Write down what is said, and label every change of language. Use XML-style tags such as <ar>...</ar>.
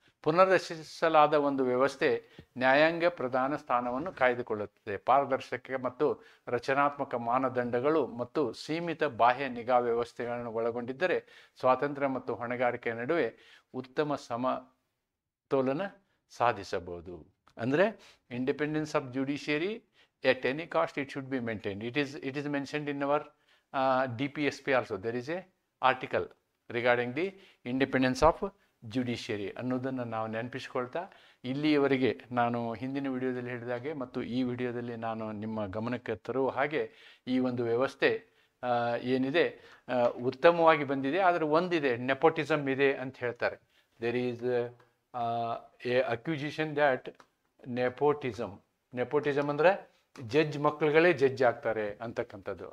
<kn>ಪುನರ್ರಚಿಸಲಾದ ಒಂದು ವ್ಯವಸ್ಥೆ ನ್ಯಾಯಾಂಗ ಪ್ರಧಾನ ಸ್ಥಾನವನ್ನು ಕಾಯ್ದುಕೊಳ್ಳುತ್ತದೆ. ಪಾರದರ್ಶಕ ಮತ್ತು ರಚನಾತ್ಮಕ ಮಾನದಂಡಗಳು ಮತ್ತು ಸೀಮಿತ ಬಾಹ್ಯ ನಿಗಾ ವ್ಯವಸ್ಥೆಗಳನ್ನು ಒಳಗೊಂಡಿದ್ದರೆ ಸ್ವಾತಂತ್ರ್ಯ ಮತ್ತು ಹೊಣೆಗಾರಿಕೆಯ ನಡುವೆ ಉತ್ತಮ ಸಮತೋಲನ ಸಾಧಿಸಬಹುದು.</kn> <en>ಅಂದರೆ independence of judiciary at any cost it should be maintained. It is mentioned in our DPSP also. There is a article regarding the independence of</en> <kn>judiciary ಅನ್ನೋದನ್ನು ನಾವು ನೆನಪಿಸ್ಕೊಳ್ತಾ, ಇಲ್ಲಿಯವರೆಗೆ ನಾನು ಹಿಂದಿನ ವಿಡಿಯೋದಲ್ಲಿ ಹೇಳಿದಾಗೆ ಮತ್ತು ಈ ವಿಡಿಯೋದಲ್ಲಿ ನಾನು ನಿಮ್ಮ ಗಮನಕ್ಕೆ ತರುವ ಹಾಗೆ ಈ ಒಂದು ವ್ಯವಸ್ಥೆ ಏನಿದೆ ಉತ್ತಮವಾಗಿ ಬಂದಿದೆ. ಆದರೆ ಒಂದಿದೆ, ನೆಪೋಟಿಸಮ್ ಇದೆ ಅಂತ ಹೇಳ್ತಾರೆ.</kn> <en>there is a accusation that nepotism</en> <kn>ಅಂದರೆ ಜಡ್ಜ್ ಮಕ್ಕಳುಗಳೇ ಜಡ್ಜ್ ಆಗ್ತಾರೆ ಅಂತಕ್ಕಂಥದ್ದು.</kn>